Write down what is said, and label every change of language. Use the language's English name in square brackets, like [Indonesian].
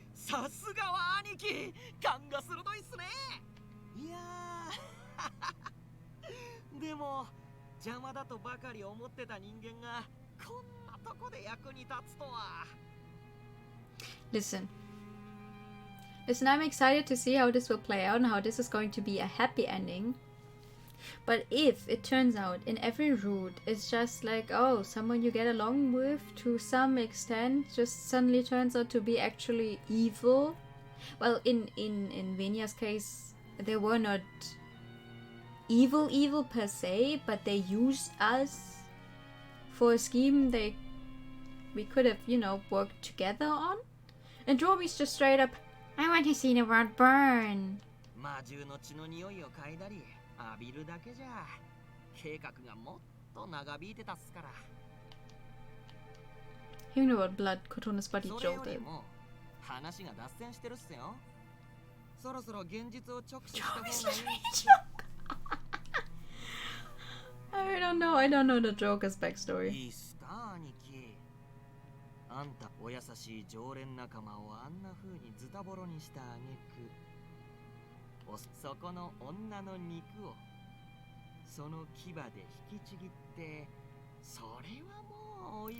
[Japanese] さすがは兄貴、勘が鋭いっすね。いやーでも邪魔だとばかり思ってた人間がこんなとこで役に立つとは。 [English] Listen, I'm excited to see how this will play out and how this is going to be a happy ending. But if it turns out in every route it's just like, oh, someone you get along with to some extent just suddenly turns out to be actually evil. Well, in Venia's case, they were not evil per se, but they used us for a scheme we could have, you know, worked together on. And Dromi's just straight up, I want to see the world burn. [Japanese] 魔獣の血の匂いを嗅いだり浴びるだけじゃ計画がもっと長引いてたっすから。 [English] He knew what blood Kotona's body [Japanese] それより [English] jolted. [Japanese] も話が脱線してるっすよ。そろそろ現実を直視した方がいい。 [English] I don't know the Joker's backstory. [Japanese] いいっすか兄貴。あんたお優しい常連仲間をあんな風にズタボロにした挙句、そこの女の肉をその牙で引きちぎって、それはもう美